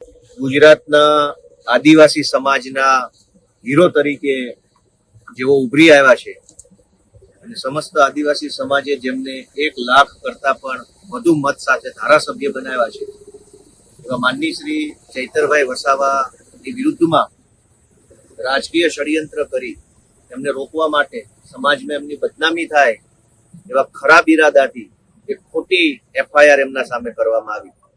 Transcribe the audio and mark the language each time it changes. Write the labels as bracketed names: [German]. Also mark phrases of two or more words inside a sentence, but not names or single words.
[Gujarati] ગુજરાતના આદિવાસી સમાજના હીરો તરીકે જેવો ઉભરી આવ્યા છે અને સમસ્ત આદિવાસી સમાજે જેમને 1 લાખ કરતા પણ વધુ મત સાથે ધારાસભ્ય બનાવ્યા છે એવા માનની શ્રી ચૈતરભાઈ વસાવાની વિરુદ્ધમાં રાજકીય ષડયંત્ર કરી એમને રોકવા માટે સમાજમાં એમની બદનામી થાય એવા ખરાબ ઇરાદાથી એક ખોટી એફઆઈઆર એમના સામે કરવામાં આવી।